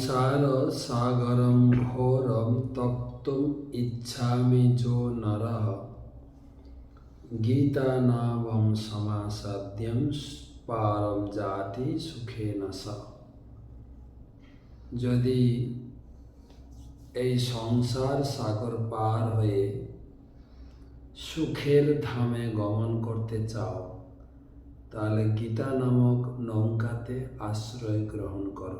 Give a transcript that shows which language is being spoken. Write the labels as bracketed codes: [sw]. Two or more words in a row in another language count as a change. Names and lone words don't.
[sa] संसार सागरं घोरं तप्तुम् इच्छामि जो नरः गीतानामं समासाद्यं पारं जाति सुखेन स। [bn] যদি এই সংসার সাগর পার হয়ে সুখের ধামে গমন করতে চাও, তাহলে গীতা নামক নৌকাতে আশ্রয় গ্রহণ করো।